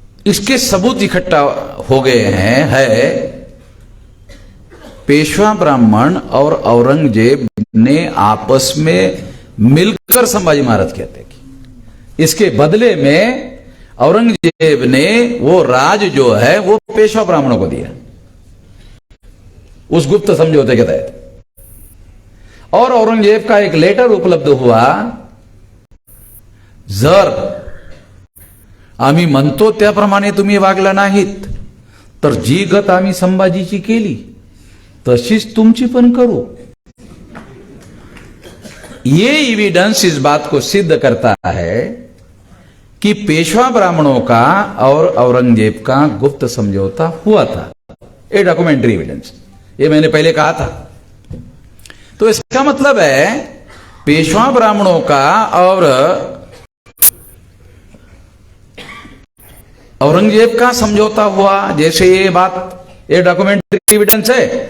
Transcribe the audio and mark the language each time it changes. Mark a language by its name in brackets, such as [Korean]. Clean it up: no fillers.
[Hindi] इसके सबूत इकट्ठा हो गए हैं। है पेशवा ब्राह्मण और औरंगजेब ने आपस में मिलकर संभाजी महाराज कहते कि इसके बदले में औरंगजेब ने वो राज जो है वो पेशवा ब्राह्मणों को दिया उस गुप्त समझौते के तहत। और औरंगजेब का एक लेटर उपलब्ध हुआ, [Marathi] जर आम्ही म्हणतो त्याप्रमाणे तुम्ही वागला नाहीत तर जी गत आम्ही संभाजीची केली तशीच तुमची पण करू। [Hindi] ये एविडेंस इस बात को सिद्ध करता है कि पेशवा ब्राह्मणों का और औरंगजेब का गुप्त समझौता हुआ था। ये डॉक्यूमेंट्री एविडेंस, ये मैंने पहले कहा था। तो इसका मतलब है पेशवा ब्राह्मणों का और औरंगजेब का समझौता हुआ, जैसे ये बात, ये डॉक्यूमेंट्री एविडेंस है।